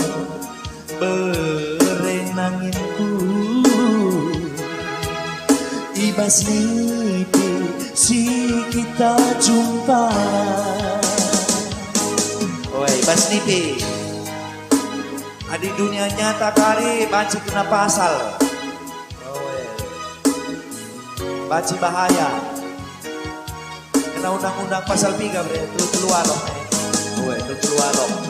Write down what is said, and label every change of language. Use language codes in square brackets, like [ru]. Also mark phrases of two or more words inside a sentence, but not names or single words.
[btx] berenanginku ibas nipi si kita jumpa oh ibas nipi [id] di dunia nyata [btx] kari banci kena pasal [id] banci bahaya kena undang-undang pasal 3 bre itu keluar loh itu keluar loh